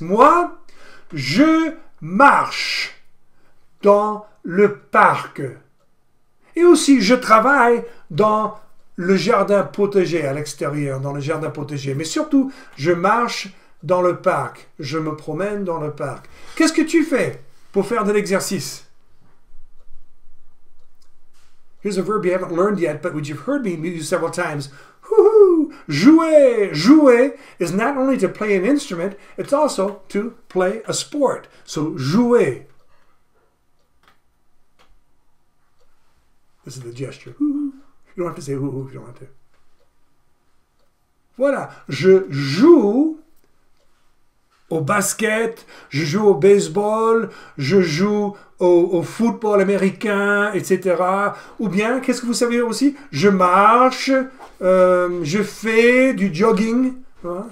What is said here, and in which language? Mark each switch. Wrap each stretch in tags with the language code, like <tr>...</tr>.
<fr>Moi, je marche dans le parc. Et aussi, je travaille dans le jardin potager à l'extérieur, dans le jardin potager. Mais surtout, je marche dans le parc. Je me promène dans le parc. Qu'est-ce que tu fais pour faire de l'exercice?</fr> <en>Here's a verb you haven't learned yet, but which you've heard me use several times. Woohoo! Jouer. Jouer is not only to play an instrument, it's also to play a sport. So, jouer. This is the gesture. You don't have to say hoo-hoo if you don't want to.</en> <fr>Voilà. Je joue au basket, je joue au baseball, je joue au football américain, etc. Ou bien, qu'est-ce que vous savez aussi? Je marche, je fais du jogging. Hein?</fr>